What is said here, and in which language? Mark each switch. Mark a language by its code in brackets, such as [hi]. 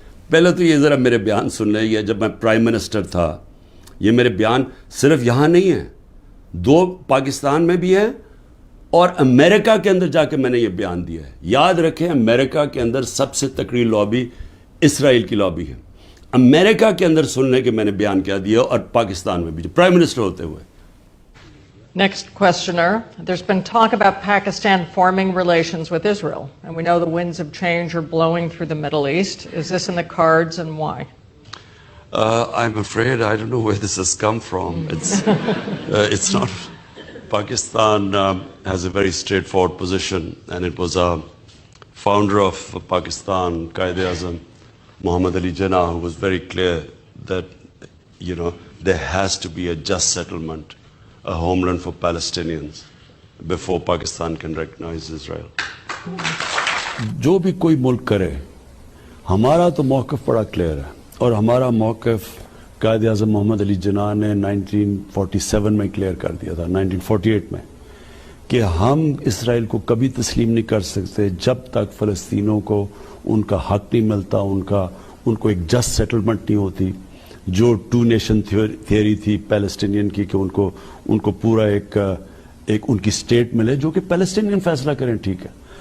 [ur] پہلے تو یہ ذرا میرے بیان سن لیں, یہ جب میں پرائم منسٹر تھا, یہ میرے بیان صرف یہاں نہیں ہیں, 2 پاکستان میں بھی ہیں اور امریکہ کے اندر جا کے میں نے یہ بیان دیا ہے. یاد رکھیں امریکہ کے اندر سب سے تکڑی لابی اسرائیل کی لابی ہے. امریکہ کے اندر سننے کے میں نے بیان کیا دیا, اور پاکستان میں بھی جو پرائم منسٹر ہوتے ہوئے. [en] Next questioner. There's been talk about Pakistan forming relations with Israel, and we know the winds of change are blowing through the Middle East. Is this in the cards, and why? I'm afraid I don't know where this has come from. It's not. Pakistan has a very straightforward position, and it was a founder of Pakistan, Quaid-e-Azam, Muhammad Ali Jinnah, who was very clear that, there has to be a just settlement, a homeland for Palestinians, before Pakistan can recognize Israel. [ur] جو بھی کوئی ملک کرے, ہمارا تو موقف بڑا clear ہے, اور ہمارا موقف قائد اعظم محمد علی جناح نے 1947 میں کلیئر کر دیا تھا, 1948 میں, کہ ہم اسرائیل کو کبھی تسلیم نہیں کر سکتے جب تک فلسطینوں کو ان کا حق نہیں ملتا, ان کو ایک جسٹ سیٹلمنٹ نہیں ہوتی, جو 2 نیشن تھیوری تھی پیلسٹینین کی, کہ ان کو پورا ایک ان کی اسٹیٹ ملے جو کہ پیلسٹینین فیصلہ کریں, ٹھیک ہے.